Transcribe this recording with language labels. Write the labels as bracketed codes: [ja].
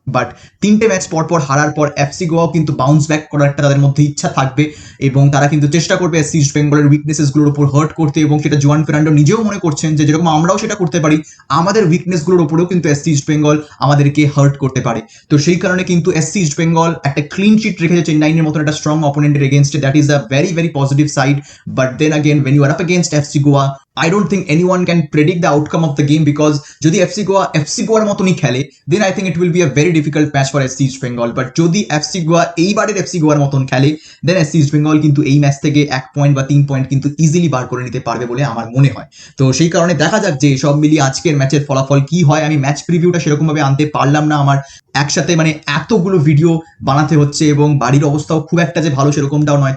[bn] But 3টে match পর হারার পর এফসি গোয়াও কিন্তু বাউন্স ব্যাক করার একটা তাদের মধ্যে ইচ্ছা থাকবে, এবং তারা কিন্তু চেষ্টা করবে এসসি ইস্ট বেঙ্গলের উইকনেসেস গুলোর উপর হার্ট করতে। এবং সেটা জুয়ান ফের্নান্ডো নিজেও মনে করছেন যে যেরকম আমরাও সেটা করতে পারি, আমাদের উইকনেস গুলোর উপরেও কিন্তু এসসি ইস্ট বেঙ্গল আমাদেরকে হার্ট করতে পারে। তো সেই কারণে কিন্তু এসসি ইস্ট বেঙ্গল একটা ক্লিন চিট রেখেছে চেন্নাইয়ের মতন একটা strong অপোনেন্টের এগেইনস্টে। [en] That is a very very positive side. But then again when you are up against FC Goa, I don't think anyone can predict the outcome of the game, because [bn] যদি FC গোয়ার মতনই খেলে, [en] then I think it will be a very difficult match for SC East Bengal. [bn] But যদি FC Goa এইবারের FC গোয়ার মতন খেলে, then SC East Bengal কিন্তু এই ম্যাচ থেকে 1 পয়েন্ট বা 3 পয়েন্ট কিন্তু ইজিলি বার করে নিতে পারবে বলে আমার মনে হয়। তো সেই কারণে দেখা যাক যে সব মিলিয়ে আজকের ম্যাচের ফলাফল কি হয়। আমি ম্যাচ প্রিভিউটা সেরকম ভাবে আনতে পারলাম না, আমার একসাথে মানে এতগুলো ভিডিও বানাতে হচ্ছে এবং বাড়ির অবস্থাও খুব একটা যে ভালো সেরকমটাও নয়।